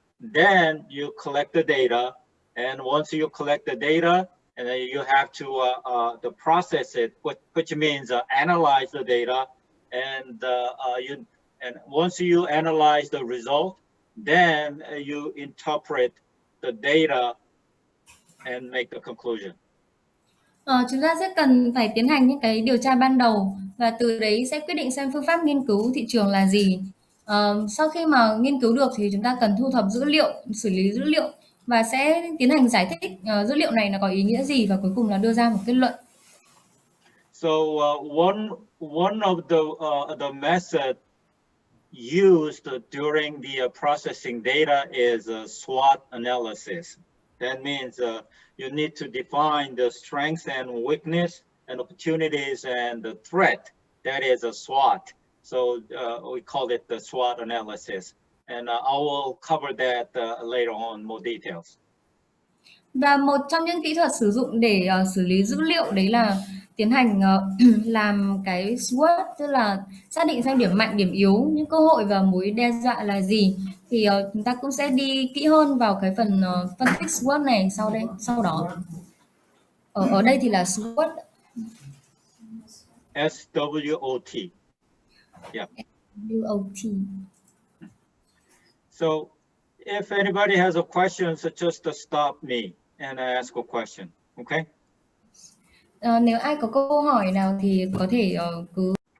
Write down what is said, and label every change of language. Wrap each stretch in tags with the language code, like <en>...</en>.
<en>Then you collect the data, and once you collect the data, and then you have to process it, which means analyze the data, and once you analyze the result, then you interpret the data and make a conclusion.</en> <vi>Chúng ta sẽ cần phải tiến hành những cái điều tra ban đầu và từ đấy sẽ quyết định xem phương pháp nghiên cứu thị trường là gì. Sau khi mà nghiên cứu được thì chúng ta cần thu thập dữ liệu, xử lý dữ liệu và sẽ tiến hành giải thích dữ liệu này nó có ý nghĩa gì và cuối cùng là đưa ra một kết luận.</vi> <en>So one of the method used during the processing data is SWOT analysis. That means you need to define the strengths and weakness and opportunities and the threat. That is a SWOT. So we call it the SWOT analysis. And I will cover that later on, more details.</en> <vi>Và một trong những kỹ thuật sử dụng để xử lý dữ liệu đấy là tiến hành làm cái SWOT, tức là xác định xem điểm mạnh, điểm yếu, những cơ hội và mối đe dọa là gì. Thì chúng ta cũng sẽ đi kỹ hơn vào cái phần phân tích SWOT này sau đó. Ở đây thì là SWOT.</vi> <en>SWOT. Yeah. SWOT. So if anybody has a question, so just stop me and ask a question, okay?</en> <vi>Nếu ai có câu hỏi nào thì có thể cứ.</vi>